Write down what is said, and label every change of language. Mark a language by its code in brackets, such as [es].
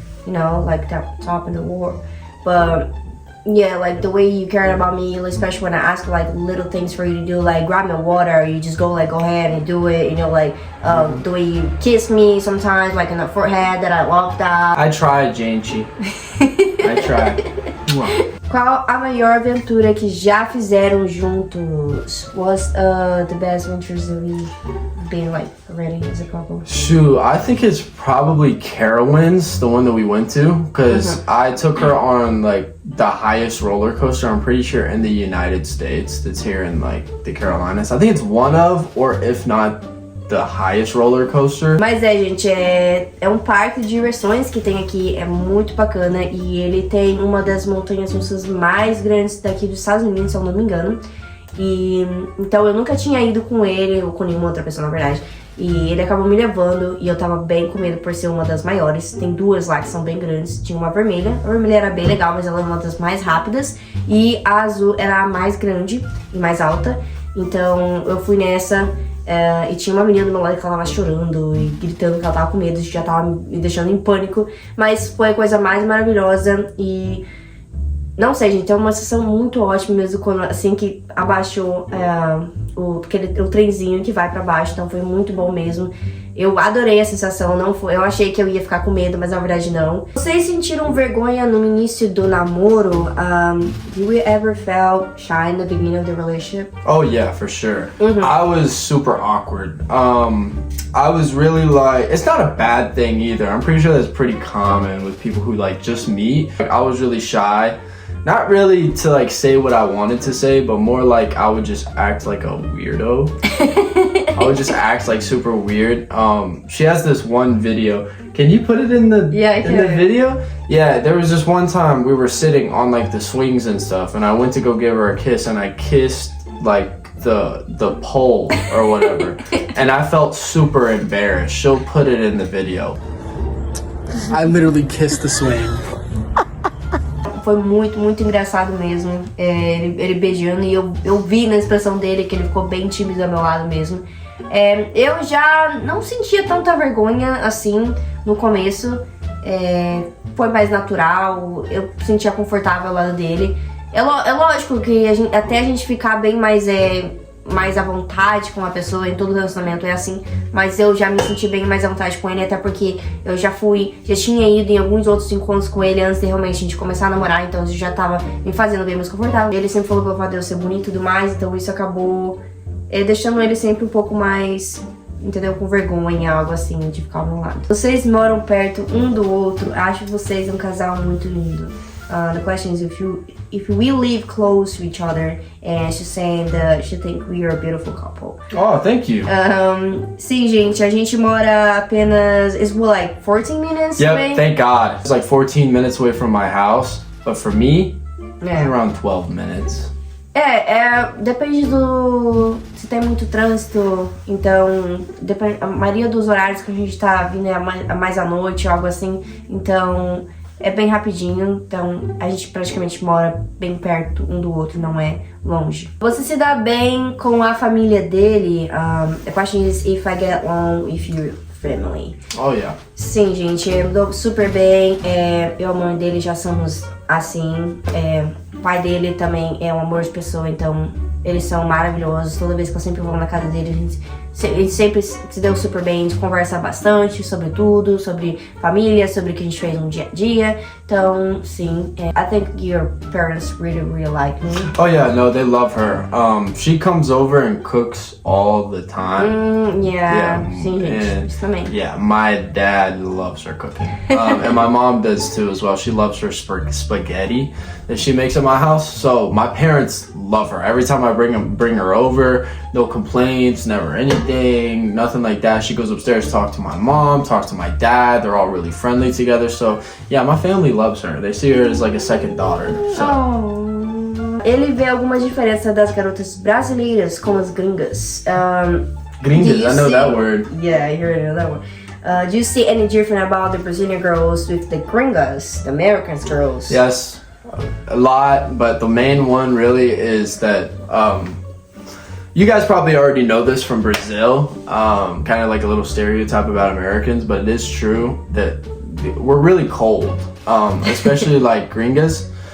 [en] You know, like top in the world. But yeah, like the way you care about me, especially when I ask like little things for you to do, like grab me water, you just go ahead and do it. You know, like the way you kiss me sometimes, like in the forehead that I love that. I tried, Janchi. I tried. [pt] Qual a maior aventura que já fizeram juntos? [en] What's the best adventures that we've been like already as a couple? Shoot, I think it's probably Carowinds, the one that we went to, because I took her on like the highest roller coaster, I'm pretty sure, in the United States, that's here in like the Carolinas. I think it's one of, or if not, the highest roller coaster. [pt] Mas gente, é um parque de diversões que tem aqui, é muito bacana e ele tem uma das montanhas russas mais grandes daqui dos Estados Unidos, se eu não me engano. E então eu nunca tinha ido com ele, ou com nenhuma outra pessoa na verdade. E ele acabou me levando e eu tava bem com medo por ser uma das maiores. Tem duas lá que são bem grandes. Tinha uma vermelha, a vermelha era bem legal, mas ela é uma das mais rápidas. E a azul era a mais grande e mais alta. Então eu fui nessa. E tinha uma menina do meu lado que ela tava chorando e gritando que ela tava com medo, já tava me deixando em pânico. Mas foi a coisa mais maravilhosa e... Não sei, gente, é uma sensação muito ótima mesmo quando, assim, que abaixou o trenzinho que vai pra baixo, então foi muito bom mesmo. Eu adorei a sensação, eu achei que eu ia ficar com medo, mas na verdade não. Vocês sentiram vergonha no início do namoro? [en] Do you ever felt shy in the beginning of the relationship? Oh yeah, for sure. I was super awkward. I was really like, it's not a bad thing either. I'm pretty sure that's pretty common with people who like just meet. I was really shy. Not really to like say what I wanted to say, but more like I would just act like a weirdo. I would just act like super weird. She has this one video. Can you put it in the video? Yeah, there was this one time we were sitting on like the swings and stuff, and I went to go give her a kiss, and I kissed like the pole or whatever, and I felt super embarrassed. She'll put it in the video. I literally kissed the swing. [pt] Foi muito, muito engraçado mesmo, ele beijando e eu vi na expressão dele que ele ficou bem tímido ao meu lado mesmo. Eu já não sentia tanta vergonha assim no começo, foi mais natural, eu sentia confortável ao lado dele. É lógico que até a gente ficar bem mais à vontade com a pessoa, em todo relacionamento é assim, mas eu já me senti bem mais à vontade com ele, até porque eu já tinha ido em alguns outros encontros com ele antes de realmente a gente começar a namorar, então isso já tava me fazendo bem mais confortável. Ele sempre falou pelo fato de eu ser bonito e tudo mais, então isso acabou deixando ele sempre um pouco mais, entendeu, com vergonha, algo assim, de ficar ao meu lado. Vocês moram perto um do outro, acho vocês um casal muito lindo. [en] The question is if we live close to each other, and she's saying that she think we are a beautiful couple. Oh, thank you. [pt] Sim, gente, a gente mora apenas, [en] it's like 14 minutes away. Yep, thank God. It's like 14 minutes away from my house, but for me, it's around 12 minutes. [pt] Depende se tem muito trânsito, então a maioria dos horários que a gente tá vindo é mais à noite, algo assim, então é bem rapidinho, então a gente praticamente mora bem perto um do outro, não é longe. Você se dá bem com a família dele? [en] The question is if I get along with your family. Oh yeah. [pt] Sim, gente, eu me dou super bem, eu e a mãe dele já somos assim, o pai dele também é um amor de pessoa, então eles são maravilhosos. Toda vez que eu sempre vou na casa dele, a gente sempre se deu super bem, a gente conversa bastante sobre tudo, sobre família, sobre o que a gente fez no dia a dia. [en] Então, sim, I think your parents really, really like me. Oh yeah, no, they love her. She comes over and cooks all the time. [pt] Sim, gente, isso também. [en] Yeah, my dad loves her cooking. And my mom does too as well. She loves her spaghetti that she makes at my house. So my parents love her. Every time I bring her over, no complaints, never anything, nothing like that. She goes upstairs, talks to my mom, talks to my dad. They're all really friendly together. So yeah, my family loves her. They see her as like a second daughter. So. [pt] Ele vê alguma diferença das garotas brasileiras com as gringas? [en] Gringas, I know that word. Yeah, you already know that one. Do you see any different about the Brazilian girls with the gringas, the American girls? Yes, a lot, but the main one really is that you guys probably already know this from Brazil, kind of like a little stereotype about Americans, but it is true that we're really cold, especially like gringas.